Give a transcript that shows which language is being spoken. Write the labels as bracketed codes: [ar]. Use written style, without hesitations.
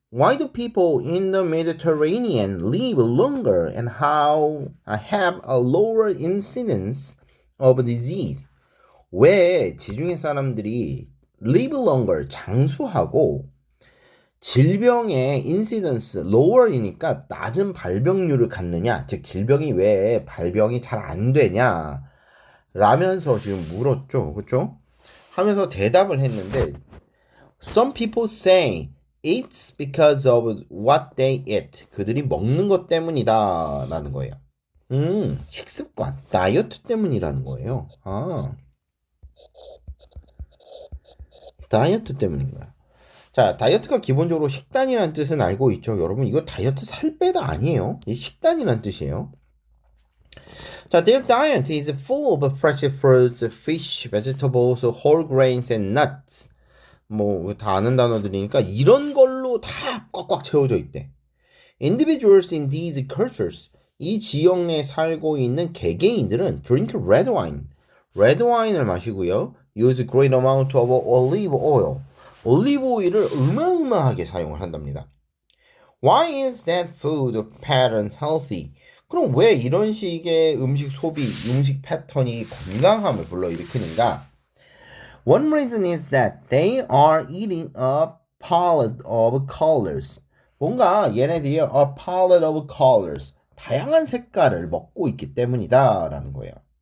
[en] Why do people in the Mediterranean live longer and how have a lower incidence of disease? [ko] 왜 지중해 사람들이 [en] live longer [ko] 장수하고 질병의 [en] incidence lower [ko] 이니까 낮은 발병률을 갖느냐? 즉 질병이 왜 발병이 잘 안 되냐? 라면서 지금 물었죠. 그렇죠? 하면서 대답을 했는데 [en] Some people say it's because of what they eat. [ko] 그들이 먹는 것 때문이다 라는 거예요. 식습관, 다이어트 때문이라는 거예요. 아, 다이어트 때문인 거야. 자, 다이어트가 기본적으로 식단이라는 뜻은 알고 있죠. 여러분, 이거 다이어트 살 빼다 아니에요. 이 식단이라는 뜻이에요. [en] 자, their diet is full of fresh fruits, fish, vegetables, whole grains, and nuts. [ko] 뭐 다 아는 단어들이니까 이런 걸로 다 꽉꽉 채워져 있대. [en] Individuals in these cultures, [ko] 이 지역 내에 살고 있는 개개인들은 [en] drink red wine, red wine을 [ko] 마시고요. [en] Use great amount of olive oil, [ko] 올리브 오일을 어마어마하게 사용을 한답니다. [en] Why is that food pattern healthy? [ko] 그럼 왜 이런 식의 음식 소비, 음식 패턴이 건강함을 불러일으키는가? [en] One reason is that they are eating a palette of colors. [ko] 뭔가 얘네들이 [en] a palette of colors. [ko] 다양한 색깔을 먹고 있기 때문이다. 라는 거예요.